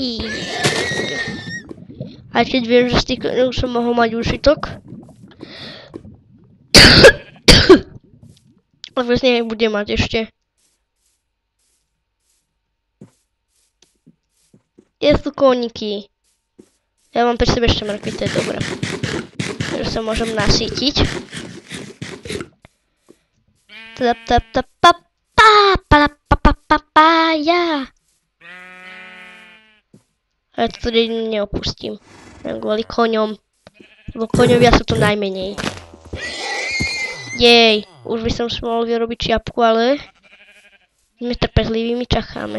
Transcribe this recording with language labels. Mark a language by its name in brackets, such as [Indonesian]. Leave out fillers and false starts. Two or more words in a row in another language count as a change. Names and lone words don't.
[Slovak] Aj keď viem, že z tých už som mohol mať užitok. Ale z nej bude mať ešte. Je tu koníky. Ja mám pri sebe ešte mrkvy, to je dobré. Takže sa môžem nasýtiť. Tap tap tap pa pa pa pa pa pa pa ja. A ja to tedy neopustím. Kvôli koňom. Lebo koňovia sú to najmenej. Jej, už by som si mohol vyrobiť čiapku, ale my trpezlivými čakáme.